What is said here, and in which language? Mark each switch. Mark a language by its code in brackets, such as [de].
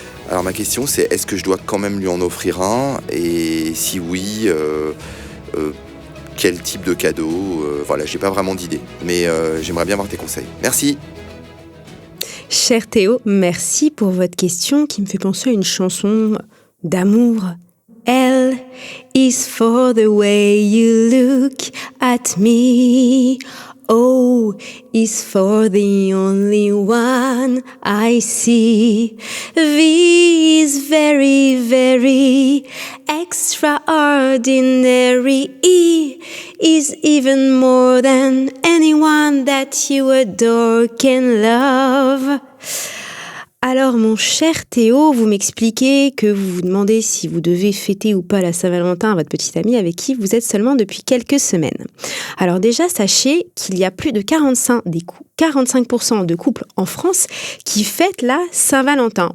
[fr] Alors ma question c'est, est-ce que je dois quand même lui en offrir un? Et si oui, quel type de cadeau? Voilà, j'ai pas vraiment d'idée, mais j'aimerais bien avoir tes conseils. Merci. Cher Théo, merci pour votre question qui me fait penser à une chanson d'amour. [en] L is for the way you look at me. O is for the only one I see. V is very, very extraordinary. E is even more than anyone that you adore can love. [fr] Alors, mon cher Théo, vous m'expliquez que vous vous demandez si vous devez fêter ou pas la Saint-Valentin à votre petite amie avec qui vous êtes seulement depuis quelques semaines. Alors déjà, sachez qu'il y a plus de 45% de couples en France qui fêtent la Saint-Valentin.